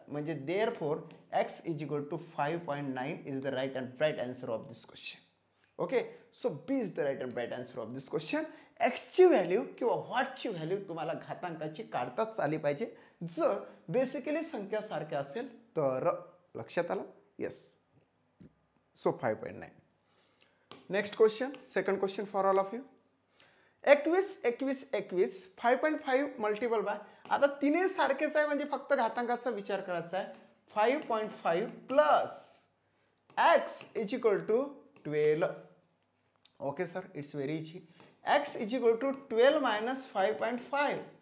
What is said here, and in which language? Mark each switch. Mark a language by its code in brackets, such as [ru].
[en] म्हणजे therefore X is equal to 5.9 is the right and right answer of this question. [mr] Okay so B is the right and write answer of this question. एक्सची value किंवा व्हॉटची value तुम्हाला घातांकाची काढताच आली पाहिजे जर basically संख्या सारख्या असेल तर. लक्षात आलं? Yes. So 5.9. [en] Next question, second question for all of you. 21 21 21 5.5 multiple by. [mr] आता तिन्ही सारखेच आहे म्हणजे फक्त घातांकाचा विचार करायचा आहे. [en] 5.5 plus X is equal to 12. Okay sir, it's very easy. X is equal to 12 minus 5.5.